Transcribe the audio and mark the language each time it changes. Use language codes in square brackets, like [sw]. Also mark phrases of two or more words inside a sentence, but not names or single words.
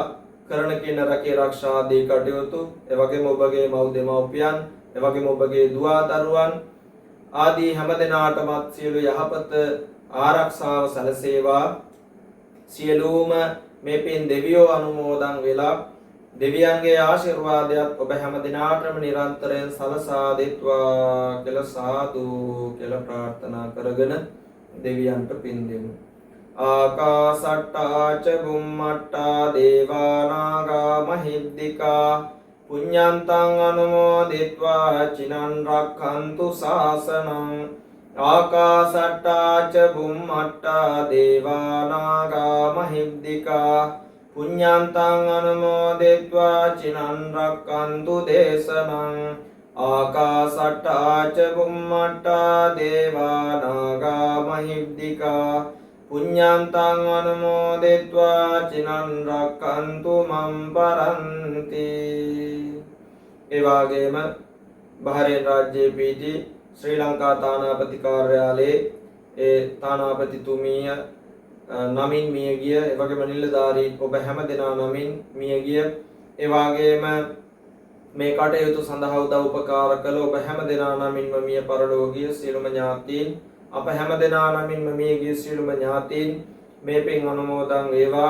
[si] කරන කින රැකේ ආරක්ෂා ආදී කටයුතු, එවැගේම ඔබගේ මව් දෙමව්පියන්, එවැගේම ඔබගේ දුවා දරුවන් ආදී හැම දිනාටමත් සියලු යහපත ආරක්ෂාව සැලසේවා. සියලුම මේ පින් දෙවියෝ අනුමෝදන් වෙලා දෙවියන්ගේ ආශිර්වාදයක් ඔබ හැම දිනාටම නිරන්තරයෙන් සලසා දෙත්වා කියලා සාදු කියලා ප්‍රාර්ථනා කරගෙන දෙවියන්ට පින් දෙමු. [pi] ආකාසට්ටා ච බුම්මට්ටා දේවා නාග මහිද්దికා පුඤ්ඤන්තං අනුමෝදිත්වා චිනං රක්ඛන්තු ශාසනං. ආකාසට්ටා ච බුම්මට්ටා දේවා නාග මහිද්దికා පුඤ්ඤන්තං අනුමෝදිත්වා චිනං රක්ඛන්තු දේශනං. ආකාසට්ටා ච බුම්මට්ටා දේවා නාග මහිද්దికා පුඤ්ඤන්තං අනුමෝදිත්වා චිනං රක්ඛන්තු මම් පරන්ති. [si] ඒ වගේම බහරේන් රාජ්‍යයේ පිහිටි ශ්‍රී ලංකා තානාපති කාර්යාලයේ ඒ තානාපතිතුමිය නමින් මියගිය, ඒ වගේම නිලධාරී ඔබ හැම දෙනා නමින් මියගිය, ඒ වගේම මේ කටයුතු සඳහා උදව් උපකාර කළ ඔබ හැම දෙනා නමින්ම මිය පරලෝකීය සියලුම ඥාතීන්, අප හැම දෙනා නමින්ම මියගිය සියලුම ඥාතීන් මේ පින් අනුමෝදන් වේවා.